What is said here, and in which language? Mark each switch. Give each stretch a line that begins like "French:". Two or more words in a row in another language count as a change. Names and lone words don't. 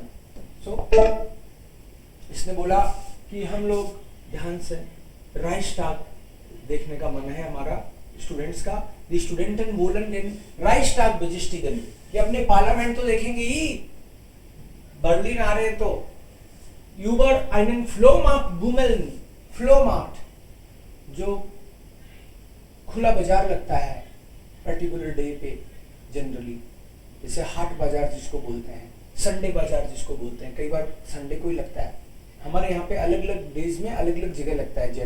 Hindi: सो इसने बोला कि हम लोग ध्यान से राइक्सटाग देखने का मन है हमारा स्टूडेंट्स का।
German: Die Studenten wollen den Reichstag besichtigen,
Hindi: ये अपने पार्लियामेंट तो देखेंगे ही, बर्लिन आ रहे हैं तो।
German: यूबर einen Flohmarkt bummeln,
Hindi: फ्लोमार्ट जो खुला बाजार लगता है
English: particular day
Hindi: पे जनरली, जैसे हाट बाजार जिसको बोलते हैं, संडे बाजार जिसको बोलते हैं, कई बार संडे को ही लगता है। हमारे यहाँ पे अलग अलग डेज में अलग अलग जगह लगता है।